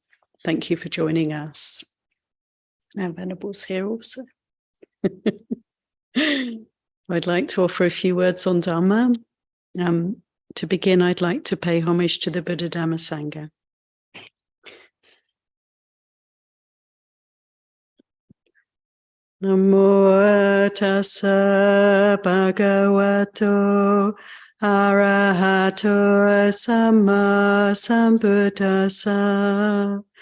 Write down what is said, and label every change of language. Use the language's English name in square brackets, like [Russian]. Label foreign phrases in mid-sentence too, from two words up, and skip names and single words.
[English] Thank you for joining us. And Venerables here also. I'd like to offer a few words on Dhamma. To begin, I'd like to pay homage to the Buddha Dhamma Sangha. [Pali] Namo tassa bhagavato arahato samma sambuddhassa.